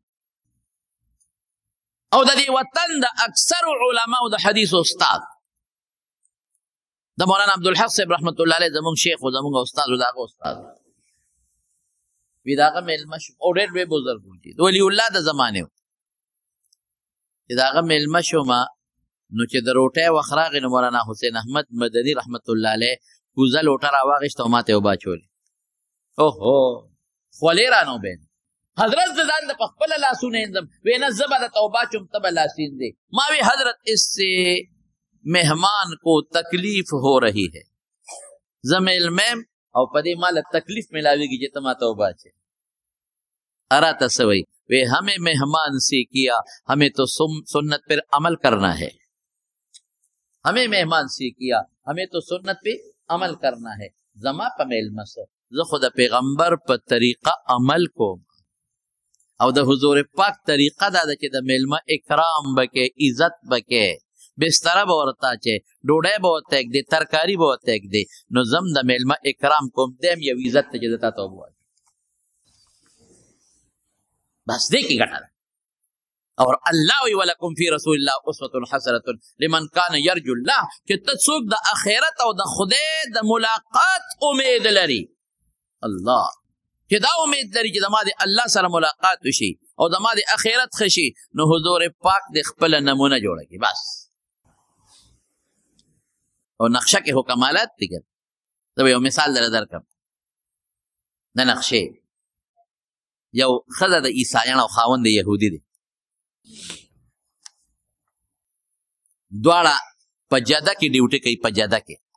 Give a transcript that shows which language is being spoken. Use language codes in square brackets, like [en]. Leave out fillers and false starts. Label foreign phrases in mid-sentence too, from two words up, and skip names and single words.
[ps] او د دې وطن د اکثر علماو د حدیث استاد د مولانا عبدالحق صاحب رحمت الله علیه زمونږ شیخ و زمونږ استاد و د هغه استاد وی د هغه میلمه شوم او ډېر لوی بزرګ و چې د ولی الله د زمانې و چې د هغه میلمه شومه نو چې د روټۍ وخت راغی نو مولانا حسین احمد مدني رحمت الله علیه کوزه لوټه راواغېسته او ما ته یې وباچولې اوهو خولې رانه وبین حضرت سے ځان د پخپله لاسونه اینځم وی نه زه به درته وباچوم ته به لاس اینځې ما وی [ur] حضرت اس سے مهمان کو تکلیف ہو رہی ہے [ps] زه میلمیم او په دې ماله تکلیف ملاویږي چې ته ما ته وباچې اراته څه وایي وی [ur] ہمیں مہمان سے کیا ہمیں تو سنت پر عمل کرنا ہے ہمیں مہمان سے کیا ہمیں تو سنت پہ عمل کرنا ہے [ps] زما په میلمه سه زه خو د پیغمبر په طریقه عمل کوم او د حضور پاک طریقه دا ده چې د میلمه اکرام بکې عزت بکې بستره به ورته اچې ډوډۍ به ورته اږدې ترکاري به ورته اږدې نو زم د میلمه اکرام کوم دیم یو عزت ته چې د تا ته ووایم بس دې کې ګټه ده اور الله وی [ar] ولکم فی رسول الله اسوة حسنة لمن کان یرجو الله [ps] چې ته څوک د آخرت او د خدای د ملاقات امید لري الله چې دا امید لري چې زما د الله سره ملاقات وشي او زما د آخرت ښه شي نو حضور پاک د خپله نمونه جوړه کړي بس او نقشه کې خو کمالات دي که زه به یو مثال در درکړم د نقشې یو ښځه د عیسایان او خاوند د یهودي دی، دواړه په جده کې ډیوټي کوي، په جده کې